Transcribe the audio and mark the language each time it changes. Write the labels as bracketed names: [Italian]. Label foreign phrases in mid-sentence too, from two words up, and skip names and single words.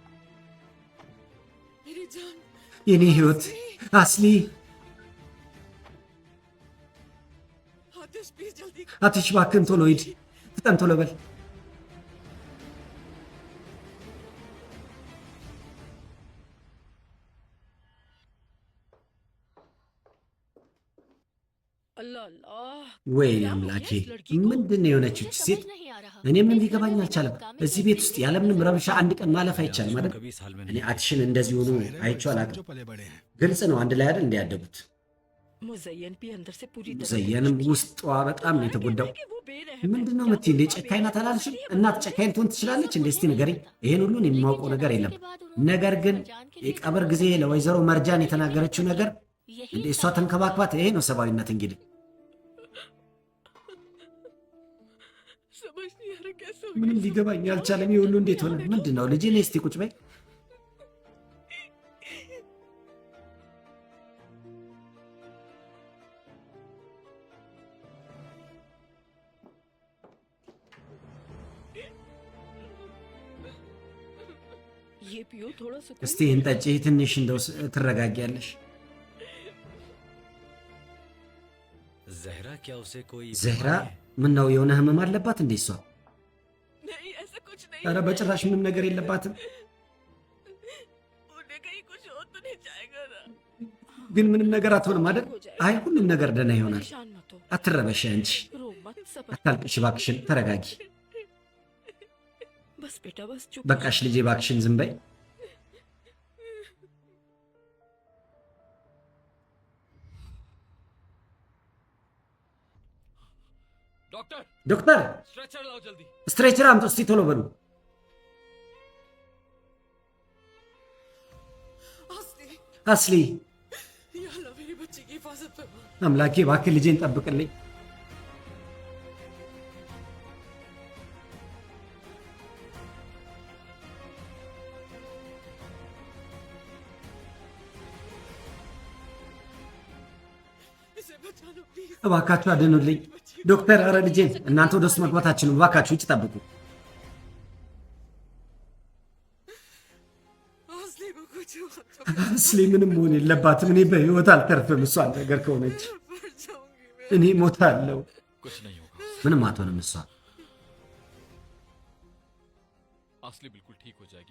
[Hindi] मेरी जान [Amharic] የኔ ህይወት አስሊ [Hindi] आतिश प्लीज जल्दी करो [Amharic] አትሽ እባክህን ቶሎ ሂድ። ፍጠን ቶሎ በል። [Hindi] अल्लाह अल्लाह [Amharic] ወይኔ አምላኬ ምንድን ነው የሆነችው ይህች ሴት? እኔ ምንም ሊገባኝ አልቻለም። እዚህ ቤት ውስጥ ያለምንም ረብሻ አንድ ቀን ማለፍ አይቻልም አይደል? እኔ አትሽን እንደዚህ ሆኖ አይቼው አላውቅም። ግልጽ ነው አንድ ላይ አይደል እንዲያደጉት። [Hindi] मुज़य्यन भी अंदर से पूरी [Amharic] ሙዘየንም ውስጧ በጣም ነው የተጎዳው። [Hindi] कि वो बेरहम [Amharic] ምንድን ነው የምትይ እንዴ? ጨካኝ ናት አላልሽም? እናት ጨካኝ ትሆን ትችላለች እንዴ? እስቲ ንገሪኝ። ይሄን ሁሉን የማውቀው ነገር የለም። ነገር ግን የቀብር ጊዜ ለወይዘሮ መርጃን የተናገረችው ነገር እንዴ እሷ ተንከባክባት፣ ይሄ ነው ሰብአዊነት እንግዲህ። [Hindi] समझ नहीं आ रहा कैसे हो [Amharic] ምንም ሊገባኝ አልቻለም። ይሄ ሁሉ እንዴት ሆነ? ምንድን ነው ልጄ? ነይ እስቲ ቁጭ በይ። [Hindi] ये पियो थोड़ा सुकून [Amharic] እስቲ ይህን ጠጪ፣ ትንሽ እንደው ትረጋጊያለሽ። [Hindi] जहरा क्या उसे कोई [Amharic] ዘህራ ምን ነው የሆነ ህመም አለባት እንዴ እሷ? [Hindi] नहीं ऐसा कुछ नहीं [Amharic] ኧረ በጭራሽ ምንም ነገር የለባትም። [Hindi] उन्हें कहीं कुछ हो तो नहीं जाएगा ना [Amharic] ግን ምንም ነገር አትሆንም አይደል? አይ ሁሉም ነገር ደህና ይሆናል። [Hindi] परेशान मत हो [Amharic] አትረበሽ አንቺ። [Hindi] रो मत सब [Amharic] አታልቅሽ እባክሽን፣ ተረጋጊ። [Hindi] बस बेटा बस चुप [Amharic] በቃሽ ልጄ እባክሽን ዝም በይ። [Hindi] डॉक्टर [Amharic] ዶክተር [Hindi] स्ट्रेचर लाओ जल्दी। [Amharic] ስትሬቸር አምጡ እስቲ ቶሎ በሉ። [Hindi] असली [Amharic] አስሊ [Hindi] या अल्लाह मेरी बच्ची की हिफाजत फरमा [Amharic] አምላኬ እባክህ ልጄን ጠብቅልኝ። [Hindi] इसे बचा लो प्लीज [Amharic] እባካችሁ አድኑልኝ ዶክተር። ኧረ ልጄን እናንተ ወደ ውስጥ መግባታችሁን እባካችሁ ውጭ ጠብቁ። [Hindi] असली को कुछ हुआ तो [Amharic] አስሊ ምንም መሆን የለባትም። እኔ በህይወት አልተርፍም። እሷን ነገር ከሆነች [Hindi] मर जाऊंगी मैं [Amharic] እኔ ሞታለሁ። [Hindi] कुछ नहीं होगा। [Amharic] ምንም አትሆንም እሷ። [Hindi] असली बिल्कुल ठीक हो जाएगी।